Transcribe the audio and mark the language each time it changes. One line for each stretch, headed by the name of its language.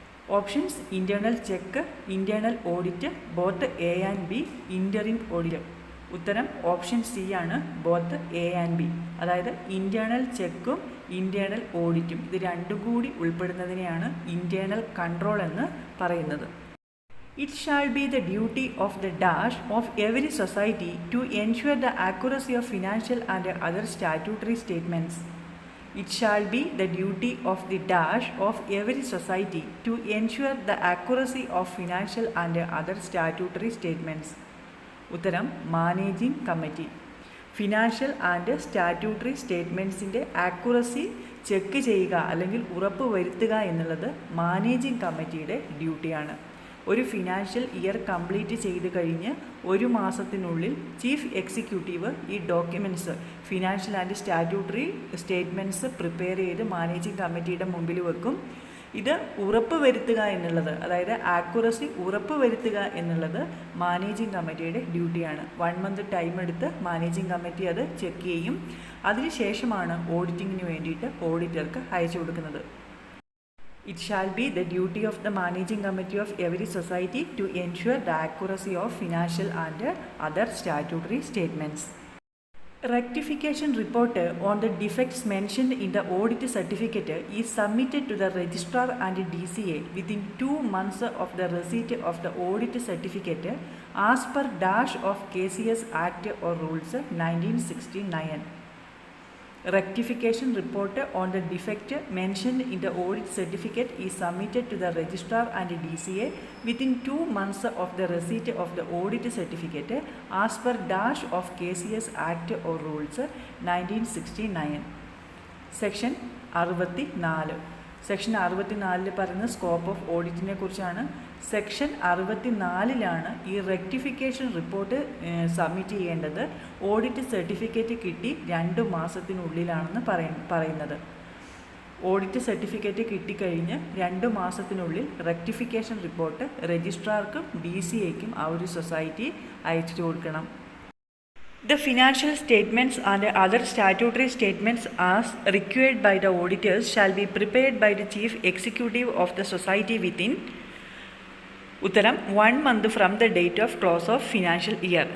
English: Options internal check, internal audit, both A and B, interim audit.
Malayalam: ഉത്തരം option C ആണ്,
English: Both A and B.
Malayalam: അതായത് internal ചെക്കും internal ഓഡിറ്റും ഇത് രണ്ടും കൂടി ഉൾപ്പെടുന്നതിനെയാണ് internal control എന്ന് പറയുന്നത്.
English: It shall be the duty of the dash of every society to ensure the accuracy of financial and other statutory statements. It shall be the duty of the dash of every society to ensure the accuracy of financial and other statutory statements.
Malayalam: ഉത്തരം managing committee. Financial and statutory സ്റ്റേറ്റ്മെൻറ്റ്സിൻ്റെ accuracy check ചെയ്യുക അല്ലെങ്കിൽ ഉറപ്പ് വരുത്തുക എന്നുള്ളത് managing കമ്മിറ്റിയുടെ ഡ്യൂട്ടിയാണ്. ഒരു financial year complete ചെയ്ത് കഴിഞ്ഞ് ഒരു മാസത്തിനുള്ളിൽ ചീഫ് എക്സിക്യൂട്ടീവ് ഈ documents financial and statutory statements prepare ചെയ്ത് മാനേജിംഗ് കമ്മിറ്റിയുടെ മുമ്പിൽ വെക്കും. ഇത് ഉറപ്പ് വരുത്തുക എന്നുള്ളത്, അതായത് ആക്യുറസി ഉറപ്പ് വരുത്തുക എന്നുള്ളത് മാനേജിംഗ് കമ്മിറ്റിയുടെ ഡ്യൂട്ടിയാണ്. 1 മന്ത് ടൈം എടുത്ത് മാനേജിംഗ് കമ്മിറ്റി അത് ചെക്ക് ചെയ്യും. അതിനുശേഷമാണ് ഓഡിറ്റിങ്ങിന് വേണ്ടിയിട്ട് ഓഡിറ്റർക്ക് അയച്ചു കൊടുക്കുന്നത്.
English: It shall be the duty of the managing committee of every society to ensure the accuracy of financial and other statutory statements. Rectification report on the defects mentioned in the audit certificate is submitted to the registrar and DCA within 2 months of the receipt of the audit certificate as per dash of KCS Act or Rules 1969. Rectification report on the defect mentioned in the audit certificate is submitted to the registrar and DCA within 2 months of the receipt of the audit certificate as per dash of KCS Act or Rules 1969. Section 64.
Malayalam: Section 64 പറയുന്ന scope of ഓഡിറ്റിനെ കുറിച്ചാണ്. Section 64 ഈ rectification report submit ചെയ്യേണ്ടത് audit certificate കിട്ടി 2 മാസത്തിനുള്ളിലാണെന്ന് പറയുന്നത്. Audit certificate കിട്ടിക്കഴിഞ്ഞ് 2 മാസത്തിനുള്ളിൽ rectification report രജിസ്ട്രാർക്കും DCAക്കും ആ ഒരു society അയച്ചു കൊടുക്കണം.
English: The financial statements and other statutory statements as required by the auditors shall be prepared by the chief executive of the society within
Malayalam: ഉത്തരം
English: 1 month from the date of close of financial year.